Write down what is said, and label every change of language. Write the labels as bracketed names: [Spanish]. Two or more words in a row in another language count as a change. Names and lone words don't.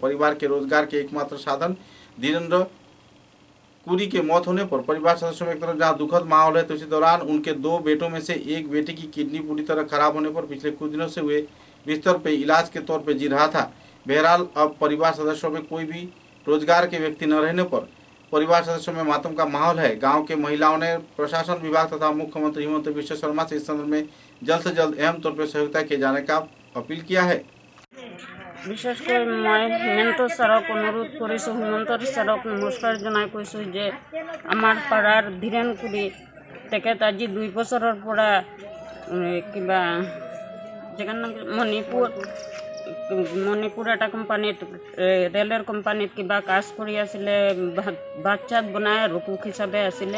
[Hindi] परिवार के रोजगार के एकमात्र साधन धीरेन्द्र कुड़ी के मौत होने पर परिवार सदस्यों में एक तरफ जहां दुखद माहौल है, तो इसी दौरान उनके दो बेटों में से एक बेटे की किडनी पूरी तरह खराब होने पर पिछले कुछ दिनों से हुए बिस्तर पर इलाज के तौर पर जी रहा था. बहरहाल अब परिवार सदस्यों में कोई भी रोजगार के व्यक्ति न रहने पर परिवार सदस्यों में मातम का माहौल है. गांव के महिलाओं ने प्रशासन विभाग तथा मुख्यमंत्री हिमंत बिश्व शर्मा से इस संदर्भ में जल्द से जल्द अहम तौर पर सहयोगिता किए जाने का अपील किया है. [Assamese] বিশেষকৈ মই হিমন্ত ছাৰক অনুৰোধ কৰিছোঁ, হিমন্ত ছাৰক নমস্কাৰ জনাই কৈছোঁ যে আমাৰ পাড়াৰ ধীৰেন কুড়ি তেখেত আজি 2 বছৰৰ পৰা কিবা জেগাৰ নাম মণিপুৰ এটা কোম্পানীত ৰেলৰ কোম্পানীত কিবা কাজ কৰি আছিলে, ভাত চাত বনাই ৰকুক হিচাপে আছিলে.